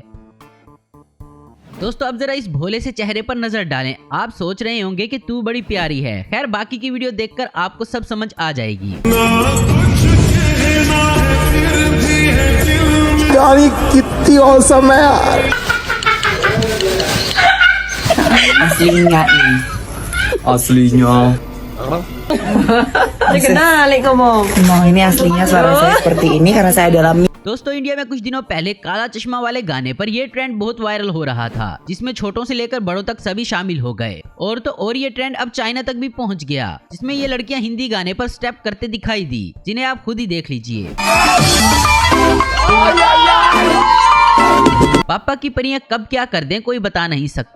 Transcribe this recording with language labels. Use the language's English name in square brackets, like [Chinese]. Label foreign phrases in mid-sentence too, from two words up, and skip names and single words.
[Hindi] दोस्तों, अब जरा इस भोले से चेहरे पर नजर डालें। आप सोच रहे होंगे कि तू बड़ी प्यारी है। खैर, बाकी की वीडियो देखकर आपको सब समझ आ जाएगी। गाड़ी कितनी औसम है यार। [Indonesian] Aslinya ini. Aslinya. Kenal ngomong. No, ini aslinya suara saya seperti ini karena saya dalam. [Hindi] दोस्तों, इंडिया में कुछ दिनों पहले काला चश्मा वाले गाने पर यह ट्रेंड बहुत वायरल हो रहा था, जिसमें छोटों से लेकर बड़ों तक सभी शामिल हो गए। और तो और ये ट्रेंड अब चाइना तक भी पहुंच गया, जिसमें ये लड़कियां हिंदी गाने पर स्टेप करते दिखाई दी, जिन्हें आप खुद ही देख लीजिए। पापा की परियां कब क्या कर दें कोई बता नहीं सकता।